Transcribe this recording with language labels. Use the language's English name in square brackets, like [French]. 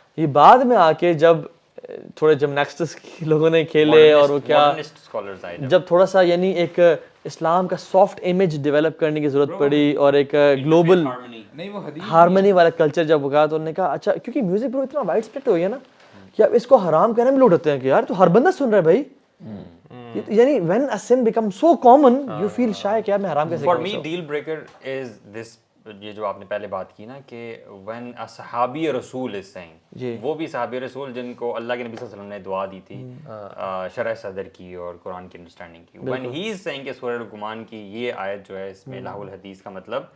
[Urdu] یہ بعد میں آ کے جب تھوڑے جمناسٹکس لوگوں نے کھیلے اور وہ کیا جب تھوڑا سا یعنی ایک اسلام کا سافٹ امیج ڈیولپ کرنے کی ضرورت پڑی اور ایک گلوبل ہارمنی والا کلچر جب ہوگا تو انہوں نے کہا اچھا کیونکہ میوزک برو اتنا وائڈ اسپریڈ ہو گیا نا کہ اب اس کو حرام کہنے میں لوگ ہوتے ہیں کہ یار تو ہر بندہ سن رہا ہے بھائی. یعنی [English] when a sin becomes so common you feel shy [Urdu] کہ یار میں حرام کیسے [English] for me deal breaker is this [Urdu] یہ جو آپ نے پہلے بات کی نا کہ [English] when a [Urdu] صحابی رسول is saying وہ بھی صحابی رسول جن کو اللہ کے نبی صلی اللہ علیہ وسلم نے دعا دی تھی شرح صدر کی اور قرآن کی انڈرسٹینڈنگ کی [English] when he is saying [Urdu] کہ سورہ لقمان کی یہ آیت جو ہے اس میں لہو الحدیث کا مطلب